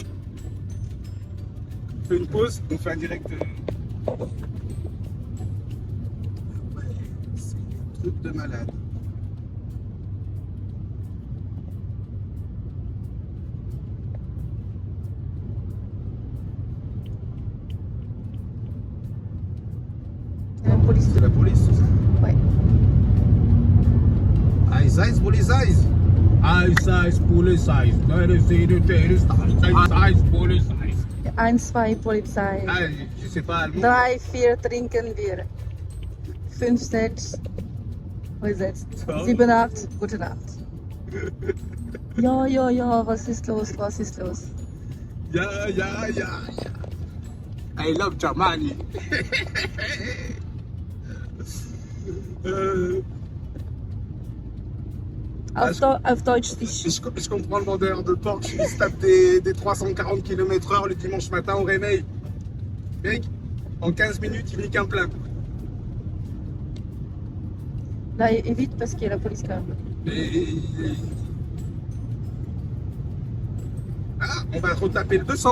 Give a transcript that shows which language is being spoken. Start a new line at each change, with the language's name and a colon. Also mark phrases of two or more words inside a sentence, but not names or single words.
French: On fait une pause, on fait un direct. Ouais, c'est un truc de malade. La police. C'est la police, tout ça. Ouais.
English: Ice, ice, police, ice. Ice, ice, police, ice. Ice, police, ice.
German: 1, 2, Polizei.
French: Ah, je sais pas allemand.
German: 3, 4, trinken wir. 5, 6. Wo ist es? So. 7, 8. Gute Nacht. Ja, ja, ja, was ist los? Was ist los? Ja, ja, ja, ja.
English: I love Germany.
German: Auf Deutsch nicht.
French: Je comprends le vendeur de Porsche qui se tape des 340 km/h le dimanche matin au réveil. Mec, en 15 minutes, il nique un plein. Là, évite parce qu'il y a la police quand même. Ah, on va retaper le 200.